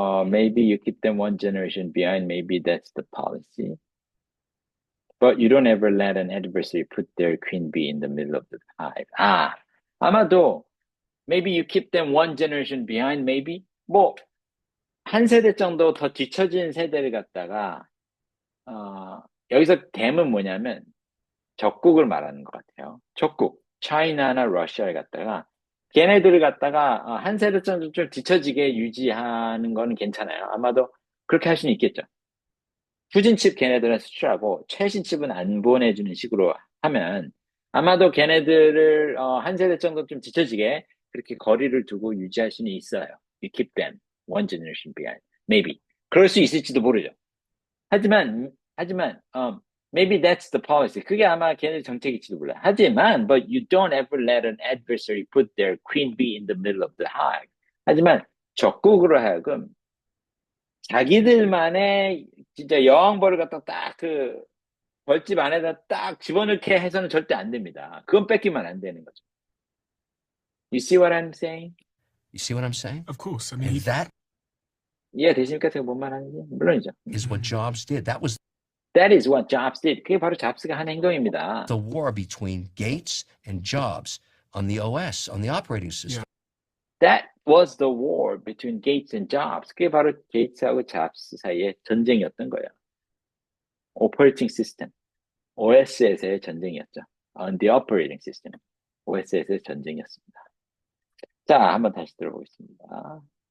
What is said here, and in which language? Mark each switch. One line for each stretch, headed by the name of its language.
English: Maybe you keep them one generation behind. Maybe that's the policy. But you don't ever let an adversary put their queen bee in the middle of the hive.
Korean: 아마도
English: maybe you keep them one generation behind.
Korean: Maybe 한 세대 정도 더 뒤처진 세대를 갖다가 여기서 댐은 뭐냐면 적국을 말하는 것 같아요. 적국, 차이나나 러시아를 갖다가 걔네들을 갖다가 한 세대 정도 좀 뒤처지게 유지하는 거는 괜찮아요. 아마도 그렇게 할 수는 있겠죠. 후진 칩 걔네들은 수출하고 최신 칩은 안 보내주는 식으로 하면 아마도 걔네들을 한 세대 정도 좀 뒤처지게 그렇게 거리를 두고 유지할 수는 있어요.
English: You keep them one generation behind. Maybe.
Korean: 그럴 수 있을지도 모르죠. 하지만
English: maybe that's the policy.
Korean: 그게 아마 걔네 정책일지도 몰라요. 하지만
English: but you don't ever let an adversary put their queen bee in the middle of the hive.
Korean: 하지만 적국으로 하여금 자기들만의 진짜 여왕벌을 갖다 딱 그 벌집 안에다 딱 집어넣게 해서는 절대 안 됩니다. 그건 뺏기면 안 되는 거죠.
English: You see what I'm saying? You see what I'm saying? Of course. I mean, And that
Korean: 이해되십니까? 제가 뭔 말하는지? 물론이죠.
English: is what Jobs did. That was That is what Jobs did.
Korean: 그게 바로 잡스가 한 행동입니다.
English: the war between Gates and Jobs on the OS, on the operating system. That was the war between Gates and Jobs.
Korean: 그게 바로 게이츠하고 잡스 사이의 전쟁이었던 거예요. Operating system, OS에서의 전쟁이었죠.
English: On the operating system,
Korean: OS에서의 전쟁이었습니다. 자, 한번 다시 들어보겠습니다.